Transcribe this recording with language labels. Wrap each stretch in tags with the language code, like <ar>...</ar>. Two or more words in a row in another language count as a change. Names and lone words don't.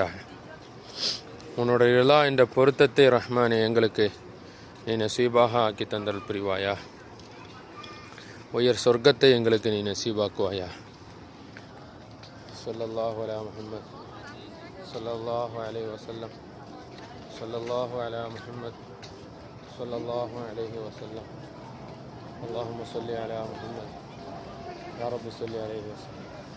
<ta>உன்னுடைய எல்லா என்ற பொருத்தத்தை ரஹ்மானே எங்களுக்கு நீ நசீபாக ஆக்கி தந்தல் புரிவாயா. உயர் சொர்க்கத்தை எங்களுக்கு நீ நசீபாக்குவாயா.</ta> <ar>صلى الله على محمد صلى الله عليه وسلم صلى الله على محمد صلى الله عليه وسلم. اللهم صل على محمد يا رب صل عليه وسلم.</ar>